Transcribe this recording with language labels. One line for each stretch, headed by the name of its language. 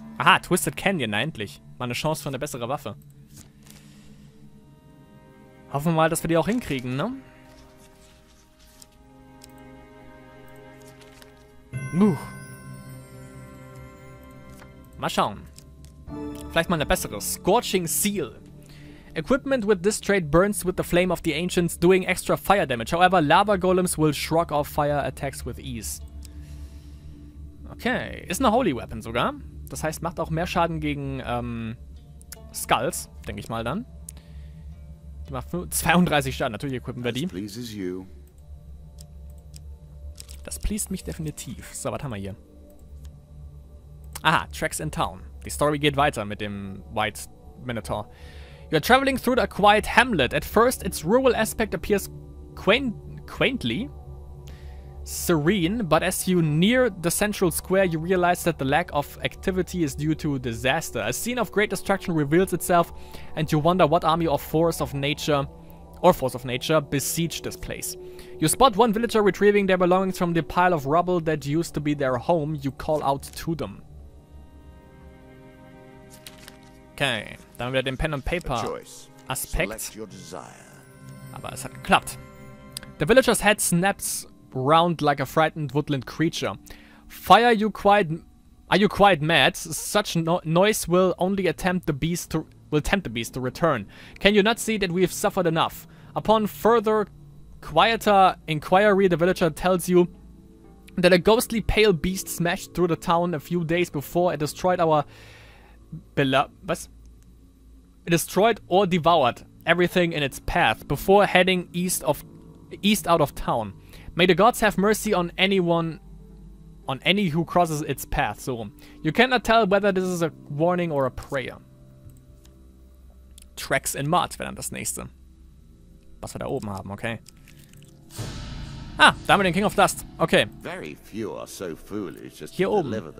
German: Aha, Twisted Canyon, na endlich. Mal eine Chance für eine bessere Waffe. Hoffen wir mal, dass wir die auch hinkriegen, ne? Mal schauen. Vielleicht mal eine bessere.
English: Scorching Seal. Equipment with this trait burns with the flame of the ancients, doing extra fire damage. However, lava golems will shrug off fire attacks with ease. Okay.
German: Ist eine Holy Weapon sogar. Das heißt, macht auch mehr Schaden gegen Skulls, denke ich mal dann. Die macht 32 Schaden. Natürlich equippen wir die. Das pleased mich definitiv. So, was haben wir hier? Aha, Tracks in Town. Die Story geht weiter mit dem White Minotaur.
English: You are traveling through a quiet hamlet. At first, its rural aspect appears quaintly serene, but as you near the central square, you realize that the lack of activity is due to disaster. A scene of great destruction reveals itself, and you wonder what army or force of nature besieged this place. You spot one villager retrieving their belongings from the pile of rubble that used to be their home. You call out to them.
German: Okay, dann haben wir den Pen and Paper Aspekt. Aber es hat geklappt.
English: The villager's head snaps round like a frightened woodland creature. Are you quite mad? Such noise will only tempt the beast to return. Can you not see that we've suffered enough? Upon further, quieter inquiry, the villager tells you that a ghostly pale beast smashed through the town a few days before. It destroyed It destroyed or devoured everything in its path before heading east out of town. May the gods have mercy on any who crosses its path. So, you cannot tell whether this is a warning or a prayer.
German: Tracks in Mud wäre dann das nächste. Was wir da oben haben, okay. Ah, da haben wir den King of Dust. Okay. Hier oben.